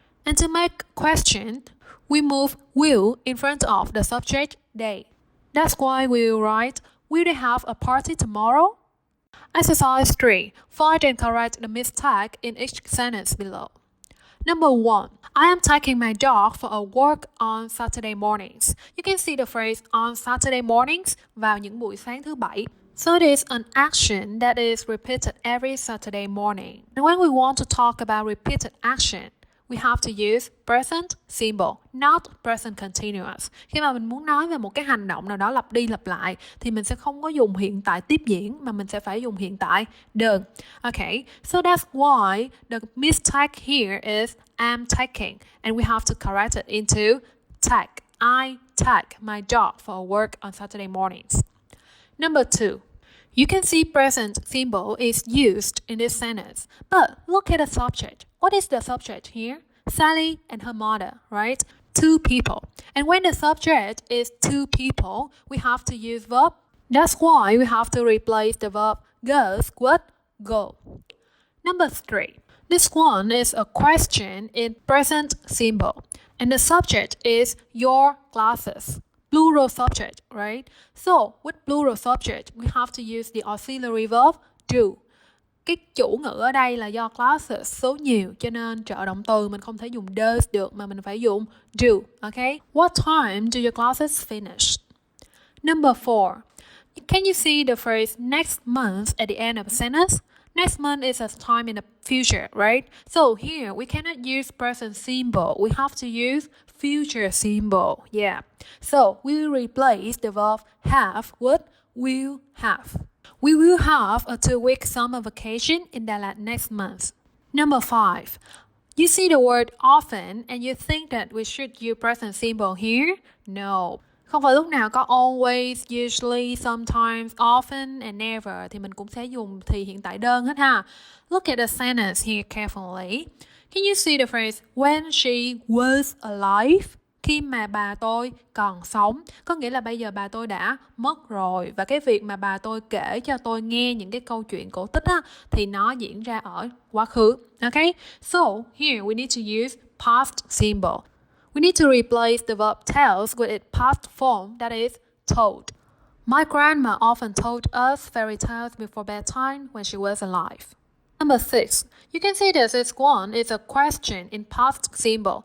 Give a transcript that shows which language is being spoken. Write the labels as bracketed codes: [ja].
[en] And to make question, we move will in front of the subject they. That's why we will write, will they have a party tomorrow? Exercise 3. Find and correct the mistake in each sentence below. Number 1. I am taking my dog for a walk on Saturday mornings. You can see the phrase on Saturday mornings [vi] vào những buổi sáng thứ Bảy. [en] So it is an action that is repeated every Saturday morning. And when we want to talk about repeated action, we have to use present simple, not present continuous. [vi] Khi mà mình muốn nói về một cái hành động nào đó lặp đi lặp lại thì mình sẽ không có dùng hiện tại tiếp diễn mà mình sẽ phải dùng hiện tại đơn. [en] Okay, so that's why the mistake here is am taking, and we have to correct it into take. I take my dog for a walk on Saturday mornings. Number 2. You can see present symbol is used in this sentence, but look at the subject. What is the subject here? Sally and her mother, right? 2 people. And when the subject is 2 people, we have to use verb. That's why we have to replace the verb goes with go. Number 3. This one is a question in present symbol, and the subject is your glasses. Plural subject, right? So with plural subject, we have to use the auxiliary verb do. [vi] Cái chủ ngữ ở đây là do classes số nhiều cho nên trợ động từ mình không thể dùng does được mà mình phải dùng do. [en] Okay? What time do your classes finish? Number 4. Can you see the phrase next month at the end of a sentence? Next month is a time in the future, right? So here we cannot use present simple. We have to use future simple. Yeah. So we will replace the verb have with will have. We will have a 2-week summer vacation in Dalat next month. Number 5. You see the word often and you think that we should use present simple here? No. [vi] Không phải lúc nào có always, usually, sometimes, often, and never thì mình cũng sẽ dùng thì hiện tại đơn hết ha. [en] Look at the sentence here carefully. Can you see the phrase when she was alive? [vi] Khi mà bà tôi còn sống, có nghĩa là bây giờ bà tôi đã mất rồi. Và cái việc mà bà tôi kể cho tôi nghe những cái câu chuyện cổ tích á, thì nó diễn ra ở quá khứ. [en] Okay? So, here we need to use past simple. We need to replace the verb tells with its past form, that is, told. My grandma often told us fairy tales before bedtime when she was alive. Number 6. You can see this as one is a question in past simple.